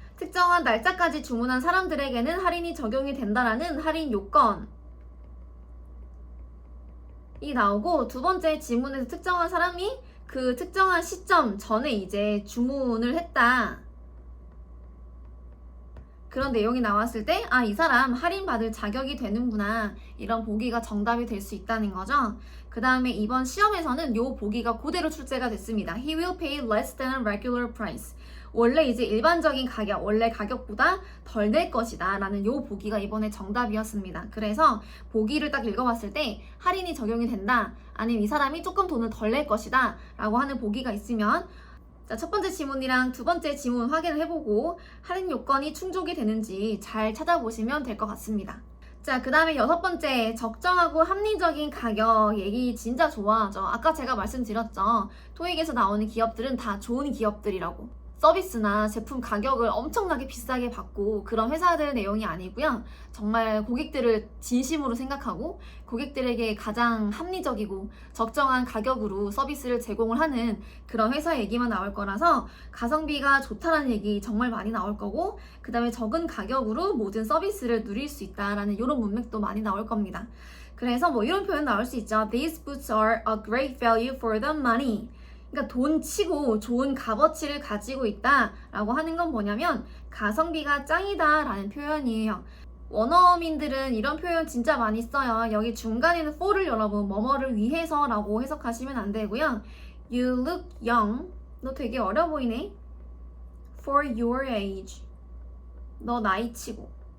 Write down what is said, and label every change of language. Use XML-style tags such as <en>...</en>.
<ko>특정한 날짜까지 주문한 사람들에게는 할인이 적용이 된다라는 할인 요건이 나오고, 두 번째 지문에서 특정한 사람이 그 특정한 시점 전에 이제 주문을 했다, 그런 내용이 나왔을 때, 아, 이 사람 할인받을 자격이 되는구나, 이런 보기가 정답이 될 수 있다는 거죠. 그 다음에 이번 시험에서는 이 보기가 그대로 출제가 됐습니다.</ko> <en>He will pay less than a regular price.</en> <ko>원래 이제 일반적인 가격, 원래 가격보다 덜 낼 것이다 라는 이 보기가 이번에 정답이었습니다. 그래서 보기를 딱 읽어봤을 때 할인이 적용이 된다, 아니면 이 사람이 조금 돈을 덜 낼 것이다 라고 하는 보기가 있으면, 자, 첫 번째 지문이랑 두 번째 지문 확인을 해보고 할인 요건이 충족이 되는지 잘 찾아보시면 될 것 같습니다. 자, 그 다음에 여섯 번째, 적정하고 합리적인 가격 얘기 진짜 좋아하죠. 아까 제가 말씀드렸죠. 토익에서 나오는 기업들은 다 좋은 기업들이라고. 서비스나 제품 가격을 엄청나게 비싸게 받고 그런 회사들 내용이 아니고요. 정말 고객들을 진심으로 생각하고 고객들에게 가장 합리적이고 적정한 가격으로 서비스를 제공을 하는 그런 회사 얘기만 나올 거라서 가성비가 좋다는 얘기 정말 많이 나올 거고, 그 다음에 적은 가격으로 모든 서비스를 누릴 수 있다라는 이런 문맥도 많이 나올 겁니다. 그래서 뭐 이런 표현 나올 수 있죠.</ko> <en>These boots are a great value for the money.</en> <ko>그러니까 돈 치고 좋은 값어치를 가지고 있다 라고 하는 건 뭐냐면 가성비가 짱이다 라는 표현이에요. 원어민들은 이런 표현 진짜 많이 써요. 여기 중간에는 for를 여러분 뭐뭐를 위해서 라고 해석하시면 안 되고요.</ko> <en>You look young.</en> <ko>너 되게 어려 보이네.</ko> <en>For your age.</en> <ko>너 나이 치고.</ko>